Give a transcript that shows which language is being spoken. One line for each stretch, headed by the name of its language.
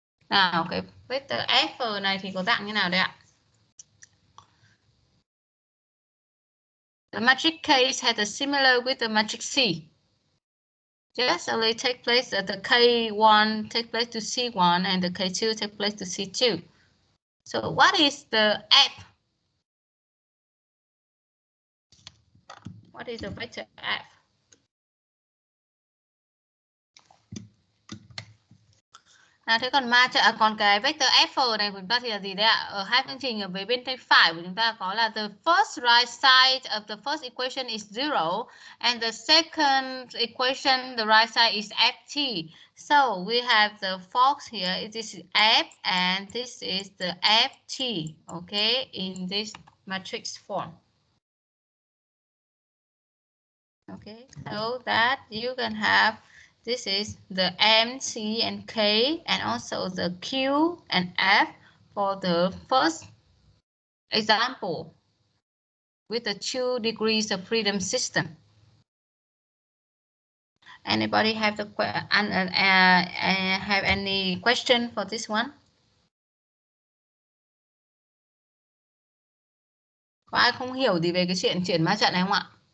Vietnamese: Nào, cái vector F này thì có dạng như nào đây ạ?
English: The matrix K has a similar with the matrix C. Yes, only take place at the K1 take place to C1 and the K2 take place to C2. So what is the F? What is the vector F?
Vietnamese: Thế còn cái vector F này của chúng ta thì là gì đấy ạ? Ở hai phương trình ở bên tay phải của chúng ta có là
English: the first right side of the first equation is 0 and the second equation the right side is ft. So we have the force here. This is F and this is the ft. Okay, in this matrix form. Okay, so that you can have this is the M, C, and K, and also the Q and F for the first example with the 2 degrees of freedom system. Anybody have have any question for this one?
Vietnamese: Có ai không hiểu gì về cái chuyện chuyển ma trận này không ạ?